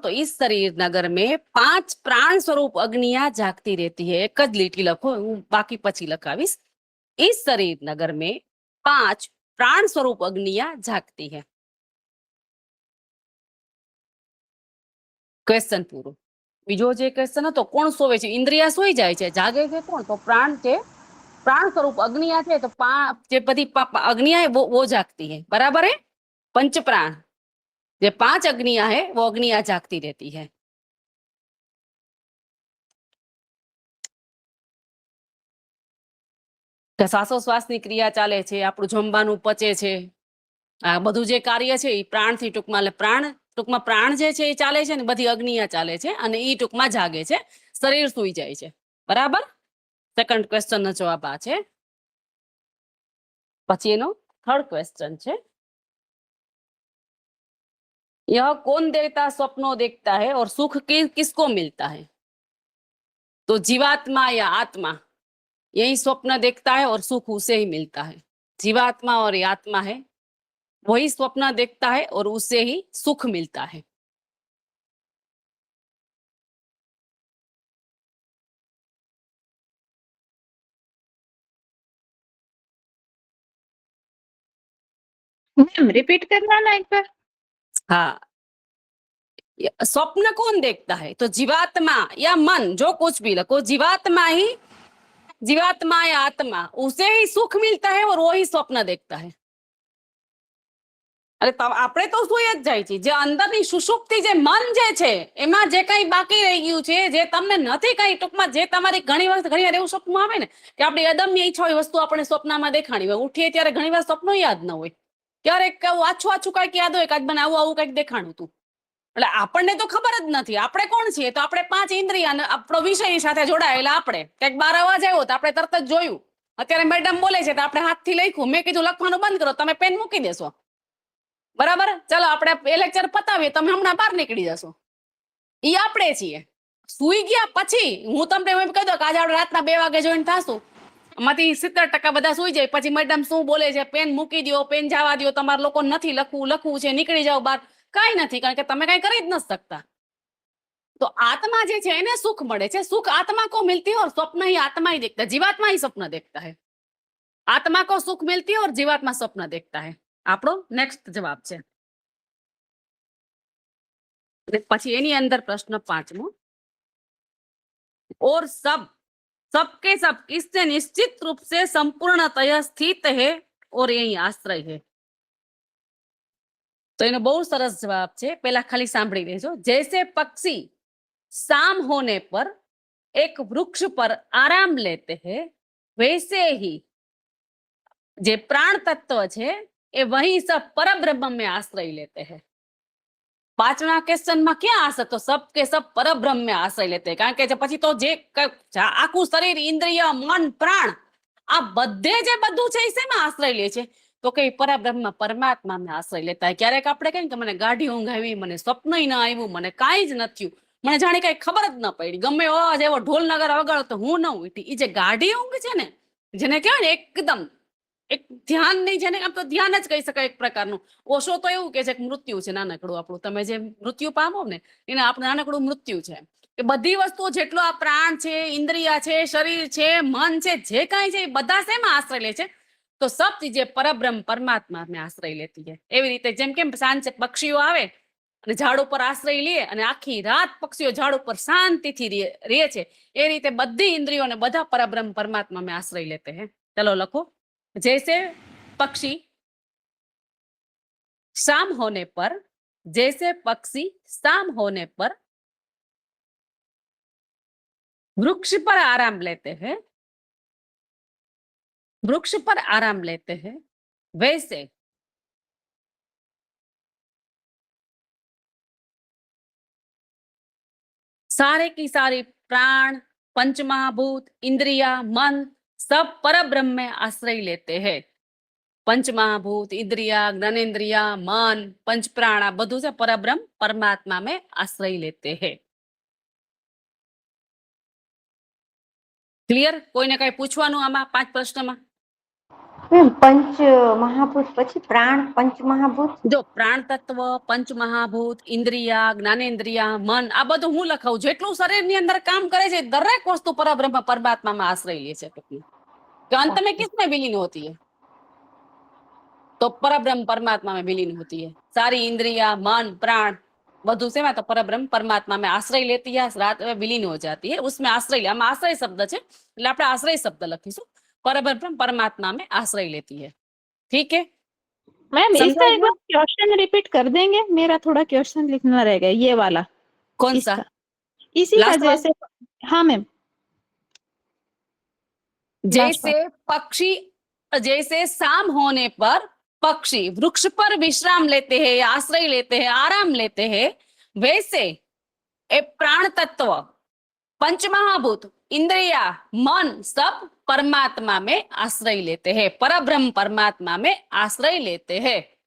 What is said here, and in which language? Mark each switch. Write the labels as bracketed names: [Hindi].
[Hindi] તો इस शरीर नगर में 5 प्राण स्वरूप अग्नियां जागती रहती है. [Gujarati] एक જ લીટી લખો, હું બાકી પછી લખાવીશ. [Hindi] इस शरीर नगर में 5 प्राण स्वरूप अग्नियां जागती है. [Gujarati] ક્વેશ્ચન પૂરો. બીજો જે ક્વેશ્ચન હતો કોણ સોવે છે? ઇન્દ્રિયા સોઈ જાય છે. જાગે છે કોણ? તો પ્રાણ છે. [Hindi] प्राण स्वरूप अग्निया थे तो [Gujarati] जे बधी [Hindi] अग्निया है वो जागती है. बराबर है? पंच प्राण जे 5 अग्निया है वो अग्निया जागती रहती है. [Gujarati] શ્વાસોશ્વાસની ક્રિયા ચાલે છે, આપણું જમવાનું પચે છે, આ બધું જે કાર્ય છે એ પ્રાણથી ટૂંકમાં, એટલે પ્રાણ ટૂંકમાં પ્રાણ જે છે એ ચાલે છે ને બધી અગ્નિયા ચાલે છે અને એ ટૂંકમાં જાગે છે, શરીર સૂઈ જાય છે. બરાબર? સેકન્ડ ક્વેશ્ચન નો જવાબ આ છે. પછી એનો થર્ડ ક્વેશ્ચન છે, [Hindi] यह कौन देवता स्वप्नों देखता है और सुख किसको मिलता है? तो जीवात्मा या आत्मा यही स्वप्न देखता है और सुख उसे ही मिलता है. जीवात्मा और ये आत्मा है, वही स्वप्न देखता है और उसे ही सुख मिलता है. मैम रिपीट करना ना एक बार। हाँ, स्वप्न कौन देखता है? तो जीवात्मा या मन, जो कुछ भी लखो, जीवात्मा या आत्मा, उसे ही सुख मिलता है और वो ही स्वप्न देखता है। [Gujarati] અરે આપણે તો સુઈ જ જાય છે, જે અંદરની સુષુપ્તિ, જે મન જે છે એમાં જે કઈ બાકી રહી ગયું છે, જે તમને નથી કઈ, ટૂંકમાં જે તમારી ઘણી વાર એવું સ્વપ્ન આવે ને કે આપણી અદમ્ય ઈચ્છા હોય વસ્તુ આપણે સ્વપ્નમાં દેખાણી હોય, ઉઠીએ ત્યારે ઘણી વાર સ્વપ્નો યાદ ન હોય, ક્યારેક આછું કઈક યાદ હોય કે આજ મને આવું કઈક દેખાણું હતું, એટલે આપણને તો ખબર જ નથી આપણે કોણ છીએ. તો આપણે 5 ઇન્દ્રિય અને આપણો વિષયની સાથે જોડાયેલા, આપણે કંઈક બાર અવાજ આવ્યો તો આપણે તરત જ જોયું. અત્યારે મેડમ બોલે છે તો આપણે હાથથી લખ્યું, મેં કીધું લખવાનું બંધ કરો, તમે પેન મૂકી દેશો, બરાબર? ચાલો આપણે એ લેક્ચર પતાવીએ, તમે હમણાં બહાર નીકળી જશો. ઈ આપણે છીએ. સુઈ ગયા પછી હું તમને એમ કહી દઉં કે આજે આપણે રાતના 2 વાગે જોઈન થાશું, એમાંથી 70% બધા સુઈ જાય. પછી મેડમ શું બોલે છે, પેન મૂકી દો, પેન જવા દો, તમારે લોકો નથી લખવું છે, નીકળી જાઓ બહાર, કઈ નથી, કારણ કે તમે કઈ કરી જ નથી શકતા. તો આત્મા જે છે એને સુખ મળે છે. [Hindi] સુખ आत्मा को मिलती है और स्वप्न ही आत्मा ही देखता है, जीवात्मा ही स्वप्न देखता है. आत्मा को सुख मिलती है और जीवात्मा स्वप्न देखता है. [Gujarati] આપણો નેક્સ્ટ જવાબ છે. પછી એની અંદર પ્રશ્ન 5મો, [Hindi] और सबके सब किससे निश्चित रूप से संपूर्णतया स्थित है और यही आश्रय है. [Gujarati] तो એનો બહુ સરસ જવાબ છે. પહેલા ખાલી સાંભળી લેજો. [Hindi] जैसे पक्षी शाम होने पर एक वृक्ष पर आराम लेते हैं, वैसे ही जे प्राण तत्व है એ वही सब परब्रह्म में आश्रय लेते हैं. 5मा क्वेश्चन में क्या आशा? तो सब के सब परब्रह्म में आश्रय लेते हैं, कारण के [Gujarati] પછી તો જે આખું શરીર, ઇન્દ્રિય, મન, પ્રાણ, આ બધે જે બધું છે એ શેમાં આશ્રય લે છે? તો કે પરબ્રહ્મ પરમાત્મા [Hindi] में आश्रय लेता है. [Gujarati] ક્યારેક આપણે કહીએ કે મને ગાઢી ઊંઘ આવી, મને સ્વપ્ન ન આવ્યું, મને કાંઈ જ ન થયું, મને જાણે કઈ ખબર જ ન પડી, ગમે અવાજ એવો ઢોલ નગર વગાડો તો હું ન ઉઠી. એ જે ગાઢી ઊંઘ છે ને, જેને કહેવાય ને એકદમ એક ધ્યાન નહીં, જેને આમ તો ધ્યાન જ કહી શકાય એક પ્રકારનું. ઓશો તો એવું કે છે કે મૃત્યુ છે નાનકડું આપણું, તમે જે મૃત્યુ પામો ને એને આપણે નાનકડું મૃત્યુ છે. કે બધી વસ્તુઓ, જેટલો આ પ્રાણ છે, ઇન્દ્રિય છે, શરીર છે, મન છે, જે કાંઈ છે એ બધા શેમાં આશ્રય લે છે? તો સબ ચીજે પરબ્રહ્મ પરમાત્મા [Hindi] में आश्रय लेती है. [Gujarati] એવી રીતે જેમ કેમ સાંજે પક્ષીઓ આવે અને ઝાડ ઉપર આશ્રય લે અને આખી રાત પક્ષીઓ ઝાડ ઉપર શાંતિથી રહે છે, એ રીતે બધી ઇન્દ્રિયોને બધા પરબ્રહ્મ પરમાત્મા [Hindi] में आश्रय लेते हैं. [Gujarati] ચલો લખો. [Hindi] जैसे पक्षी शाम होने पर, जैसे पक्षी शाम होने पर वृक्ष पर आराम लेते हैं, वृक्ष पर आराम लेते हैं, वैसे सारे की सारी प्राण, पंचमहाभूत, इंद्रिया, मन सब परब्रह्म में आश्रय लेते हैं. पंचमहाभूत, इंद्रिया, ज्ञानेन्द्रिया, मन, पंच प्राण, [Gujarati] आ બધું છે [Hindi] परब्रह्म परमात्मा में आश्रय लेते हैं. [Gujarati] ક્લિયર? કોઈને કઈ પૂછવાનું આમાં 5 પ્રશ્નમાં? [Hindi] पंच महाभूत [Gujarati] પછી પ્રાણ [Hindi] पंच महाभूत [Gujarati] જો પ્રાણ તત્વ, પંચ મહાભૂત, ઇન્દ્રિયા, જ્ઞાનેન્દ્રિયા, મન, આ બધું હું લખાવું, જેટલું શરીરની અંદર કામ કરે છે દરેક વસ્તુ પરબ્રહ્મ પરમાત્મામાં આશ્રય લે છે. [Hindi] કે अंत में किसमें विलीन होती है? तो परब्रह्म परमात्मा में विलीन होती है. सारी इंद्रिया, मन, प्राण [Gujarati] બધું શેમાં? તો પરબ્રહ્મ પરમાત્મા [Hindi] में आश्रय लेती है, रात में विलीन हो जाती है. उसमें आश्रय, [Gujarati] આમાં આશ્રય શબ્દ છે એટલે આપણે આશ્રય શબ્દ લખીશું. [Hindi] परब्रह्म परमात्मा में आश्रय लेती है. ठीक है मैम इसका समझा एक बार क्वेश्चन रिपीट कर देंगे, मेरा थोड़ा क्वेश्चन लिखना रहेगा ये वाला. कौन सा? इसी का [English] Last one? [Hindi] जैसे, हाँ मैम. जैसे पक्षी, जैसे शाम होने पर पक्षी वृक्ष पर विश्राम लेते हैं, आश्रय लेते हैं, आराम लेते हैं, वैसे ए प्राण तत्व, पंचमहाभूत, इंद्रिया, मन सब परमात्मा में आश्रय लेते हैं, परब्रह्म परमात्मा में आश्रय लेते हैं.